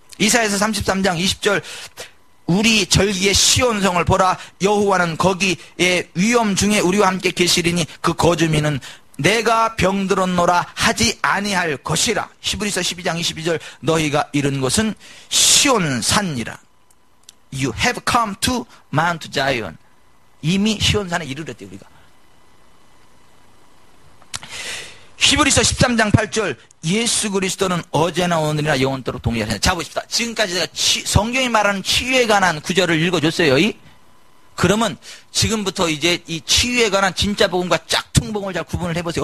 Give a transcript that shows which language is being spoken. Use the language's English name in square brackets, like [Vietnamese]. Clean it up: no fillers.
[Korean] 이사야서 33장 20절 우리 절기의 시온성을 보라. 여호와는 거기에 위험 중에 우리와 함께 계시리니 그 거주민은 내가 병들었노라 하지 아니할 것이라. 히브리서 12장 22절 너희가 이른 곳은 시온산이라. [English] You have come to Mount Zion. [Korean] 이미 시온산에 이르렀대 우리가. 히브리서 13장 8절 예수 그리스도는 어제나 오늘이나 영원토록 동일하시다. 자 보십시다. 지금까지 제가 성경이 말하는 치유에 관한 구절을 읽어줬어요. 그러면 지금부터 이제 이 치유에 관한 진짜 복음과 짝퉁 복음을 잘 구분을 해보세요.